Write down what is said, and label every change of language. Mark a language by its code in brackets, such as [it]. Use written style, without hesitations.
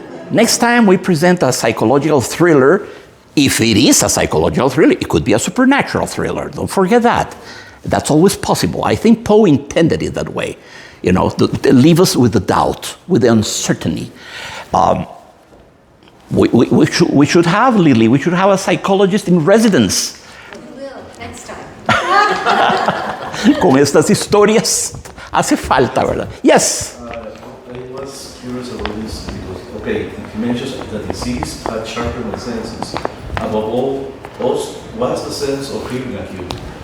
[en] Next time we present a psychological thriller, if it is a psychological thriller, it could be a supernatural thriller. Don't forget that. That's always possible. I think Poe intended it that way. To leave us with the doubt, with the uncertainty. We should have, Lily, we should have a psychologist in residence. We will, next time. [es] Con estas historias hace falta, ¿verdad? [en] Yes. I was curious about this because, okay, he mentions that disease had sharpened my senses. Above all, what's the sense of hearing acute?